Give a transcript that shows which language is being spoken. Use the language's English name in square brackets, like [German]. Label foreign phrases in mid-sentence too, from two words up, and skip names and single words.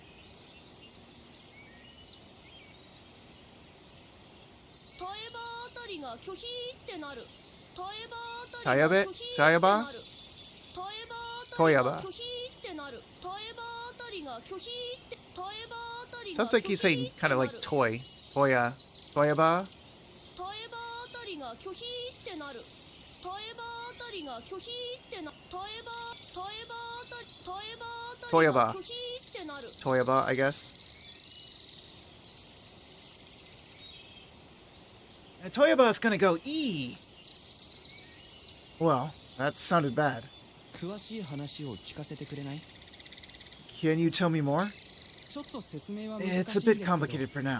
[English] Tayabe? Tayaba? Toyaba. Sounds like he's saying kind of like toy. Toya. Toyaba? Toyaba. Toyaba, I guess. And Toyaba's gonna go E. Well, that sounded bad. Can you tell me more? It's a bit complicated for now.